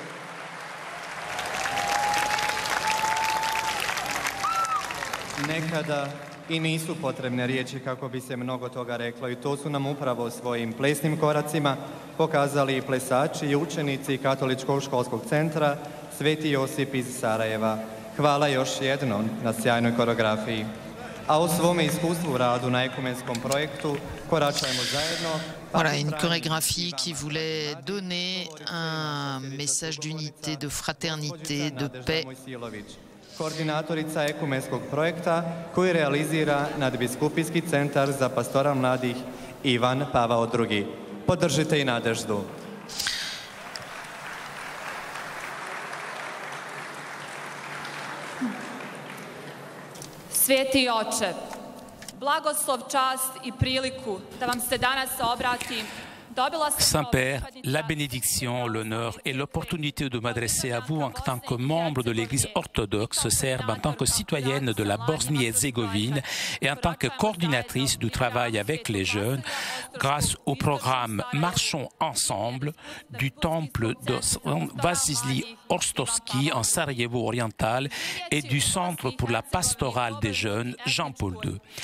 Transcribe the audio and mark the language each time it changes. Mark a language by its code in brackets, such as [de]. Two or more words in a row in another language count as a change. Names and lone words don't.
[hr] Nekada i nisu potrebne riječi kako bi se mnogo toga reklo i to su nam upravo svojim plesnim koracima pokazali i plesači i učenici Katoličkog školskog centra Sveti Josip iz Sarajeva. Hvala još jednom na sjajnoj koreografiji. A u svome iskustvu u radu na ekumenskom projektu koračajmo zajedno. [fr] Voilà, une chorégraphie qui voulait donner un message d'unité, de fraternité, de paix. [hr] Koordinatorica ekumenskog projekta koji realizira Nadbiskupijski centar za pastoral mladih Ivan Pavao II. Podržite i Nadeždu. Sveti Oče, blagoslov, čast i priliku da vam se danas obratim. [fr] Saint-Père, la bénédiction, l'honneur et l'opportunité de m'adresser à vous en tant que membre de l'Église orthodoxe serbe, en tant que citoyenne de la Bosnie-Herzégovine et en tant que coordinatrice du travail avec les jeunes, grâce au programme Marchons ensemble du temple de Vasilij Orstovski en Sarajevo oriental et du Centre pour la pastorale des jeunes Jean-Paul II.